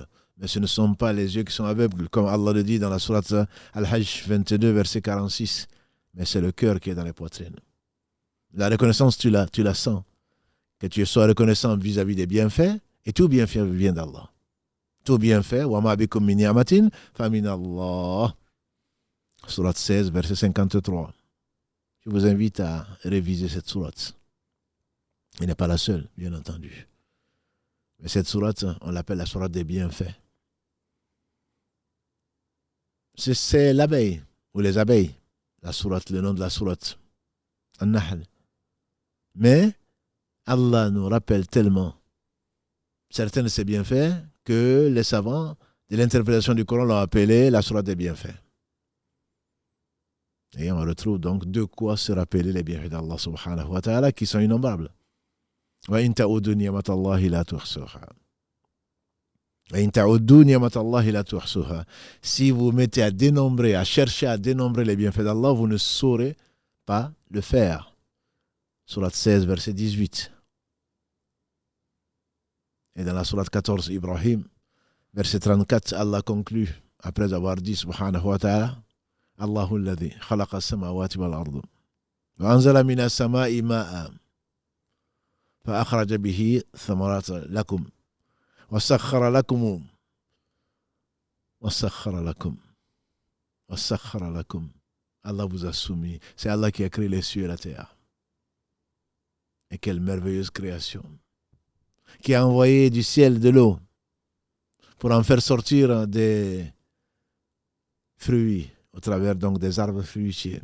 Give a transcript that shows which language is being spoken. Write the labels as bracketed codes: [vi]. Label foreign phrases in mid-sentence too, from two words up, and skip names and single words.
[fr] Mais ce ne sont pas les yeux qui sont aveugles, comme Allah le dit dans la sourate Al-Hajj 22, verset 46. Mais c'est le cœur qui est dans les poitrines. La reconnaissance, tu la sens. Que tu sois reconnaissant vis-à-vis des bienfaits, et tout bienfait vient d'Allah. Tout bienfait, [ar] وما بكم من نعمة فمن الله. [fr] Sourate 16, verset 53. Je vous invite à réviser cette sourate. Elle n'est pas la seule, bien entendu. Mais cette sourate, on l'appelle la sourate des bienfaits. C'est l'abeille, ou les abeilles, la sourate, le nom de la sourate, An-Nahl. Mais Allah nous rappelle tellement certains de ses bienfaits que les savants de l'interprétation du Coran l'ont appelé la sourate des bienfaits. Et on retrouve donc de quoi se rappeler les bienfaits d'Allah [ar] سبحانه وتعالى [fr] qui sont innombrables. [ar] وإن تعدوا نعمة الله لا تحصوها. [fr] Si vous mettez à dénombrer, à chercher à dénombrer les bienfaits d'Allah, vous ne saurez pas le faire. Sourate 16, verset 18. Et dans la sourate 14, Ibrahim, verset 34, Allah conclut, après avoir dit, [ar] سبحانه وتعالى الله الذي خلق السماوات والأرض وأنزل من السماء ماء فأخرج به ثمرات لكم وسخر لكم [fr] Allah vous a soumis. C'est Allah qui a créé les cieux et la terre. Et quelle merveilleuse création. Qui a envoyé du ciel de l'eau pour en faire sortir des fruits au travers donc des arbres fruitiers.